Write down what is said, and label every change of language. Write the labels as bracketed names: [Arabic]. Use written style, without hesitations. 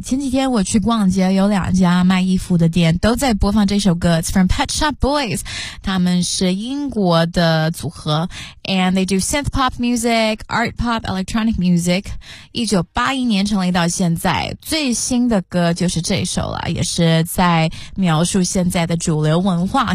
[Chinese] 前几天我去逛街，有两家卖衣服的店都在播放这首歌。 [English] It's from Pet Shop Boys. [Chinese] 他们是英国的组合。 [English] And they do synth pop music, art pop, electronic music. [Chinese] 1981年成立到现在，最新的歌就是这首了，也是在描述现在的主流文化。